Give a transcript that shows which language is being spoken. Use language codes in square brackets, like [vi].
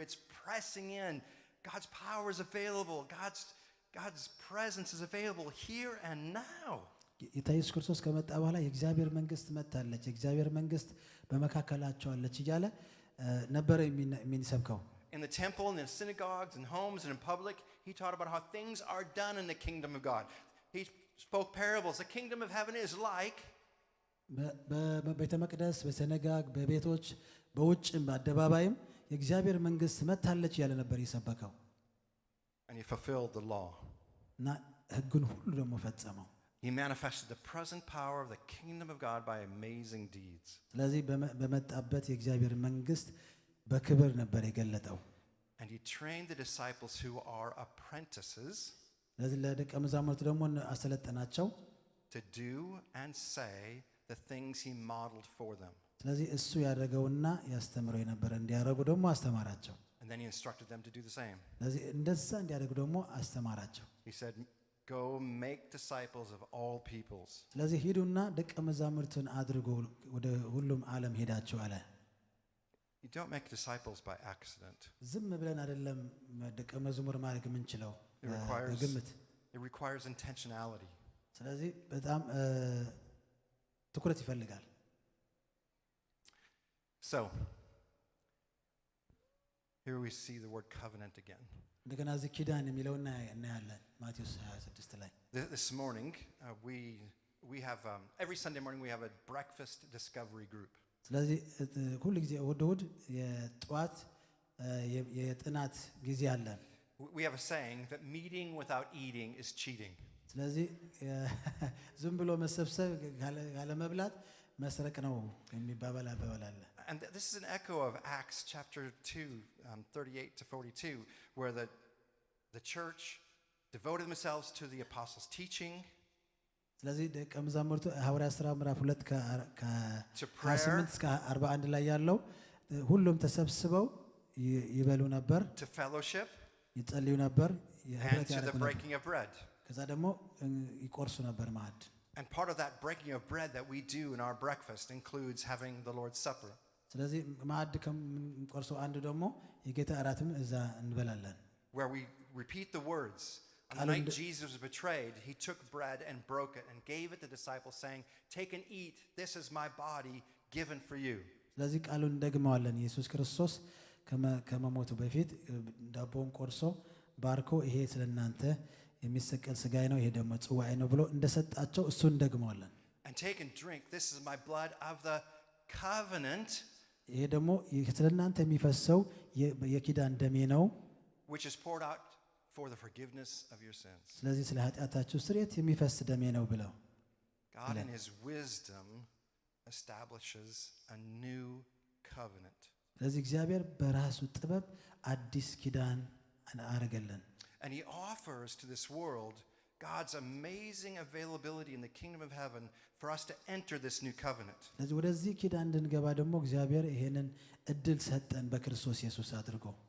[en] It's pressing in. God's power is available. God's presence is available here and now. [am] ጌታ ኢየሱስ ክርስቶስ ከመጣ በኋላ የእግዚአብሔር መንግስት መጣለች የእግዚአብሔር መንግስት በመካከላቸው አለች እያለ ነበር የሚሰብከው [en] In the temple and in synagogues and homes and in public, he taught about how things are done in the kingdom of God. He spoke parables. The kingdom of heaven is like [am] በቤተ መቅደስ በሰነጋግ በቤቶች በውጭም በአደባባይም የእግዚአብሔር መንግስት መጣለች ያለ ነበር የሰበከው [en] and he fulfilled the law. [am] እና ሕጉን ሁሉ ደግሞ ፈጸመው [en] He manifested the present power of the kingdom of God by amazing deeds. [am] ስለዚህ በመጣበት የእግዚአብሔር መንግስት በክብር ነበር የገለጠው [en] And he trained the disciples who are apprentices [am] ስለዚህ ለደቀ መዛሙርቱ ደግሞ አሰለጠናቸው [en] to do and say the things he modeled for them. [am] ስለዚህ እሱ ያደረገውና ያስተምረው የነበረ እንዲያደርጉ ደግሞ አስተማራቸው [en] And then he instructed them to do the same. [am] ስለዚህ እንደዛ እንዲያደርጉ ደግሞ አስተማራቸው [en] He said, go make disciples of all peoples. [am] ስለዚህ ሂዱና ደቀ መዛሙርቱን አድርጉ ወደ ሁሉም ዓለም ሄዳችሁ አለ [en] You don't make disciples by accident. [am] ዝም ብለን አይደለም ደቀ መዝሙር ማድረግ የምንችለው በግምት [en] It requires intentionality. [am] ስለዚህ በጣም ትኩረት ይፈልጋል [en] So, here we see the word covenant again. [am] እንደገና እዚህ ኪዳን የሚለውና እናያለን ማቴዎስ 26 ላይ [en] This morning, we have, every Sunday morning we have a breakfast discovery group. [am] ስለዚህ ሁሉ ጊዜ እሑድ የጠዋት የጥናት ጊዜ አለን [en] We have a saying that meeting without eating is cheating. [am] ስለዚህ ዝም ብሎ መሰብሰብ ያለ መብላት መስረቅ ነው የሚባባል አባባል አለ [en] And this is an echo of Acts chapter 2, 38 to 42, where the church devoted themselves to the apostles' teaching, [am] ስለዚህ ደቀ መዛሙርቱ ሐዋርያት ሥራ ምዕራፍ 2 ከ28 እስከ 41 ላይ ያለው ሁሉም ተሰብስበው ይበሉ ነበር [en] to fellowship, [am] ይጸልዩ ነበር [en] and to the breaking of bread. [am] ከዛ ደግሞ ይቆርሱ ነበር ማዕድ [en] And part of that breaking of bread that we do in our breakfast includes having the Lord's Supper. [am] ስለዚህ ማዕድ ከቆርሰው አንዱ ደግሞ የጌታ እራትም እዛ እንበላለን [en] Where we repeat the words. On the night Jesus was betrayed, he took bread and broke it and gave it to the disciples, saying, "Take and eat. This is my body given for you." [am] ስለዚህ ቃሉን እንደግመዋለን ኢየሱስ ክርስቶስ ከመሞቱ በፊት ዳቦውን ቆርሶ ባርኮ ይሄ ስለናንተ የሚሰቀል ሥጋዬ ነው ይሄ ደግሞ ጽዋዬ ነው ብሎ እንደሰጣቸው እሱን እንደግመዋለን [en] And take and drink. This is my blood of the covenant. [am] ይሄ ደግሞ ስለናንተ የሚፈሰው የኪዳን ደሜ ነው [en] which is poured out for the forgiveness of your sins. [am] ስለዚህ ስለ ኃጢአታችሁ ስርየት የሚፈስ ደሜ ነው ብለው [en] God in his wisdom establishes a new covenant. [am] ስለዚህ እግዚአብሔር በራሱ ጥበብ አዲስ ኪዳን አረገልን [en] And he offers to this world God's amazing availability in the kingdom of heaven for us to enter this new covenant. [am] ስለዚህ ወደዚህ ኪዳን እንድንገባ ደግሞ እግዚአብሔር ይሄንን እድል ሰጠን በክርስቶስ ኢየሱስ አድርጎ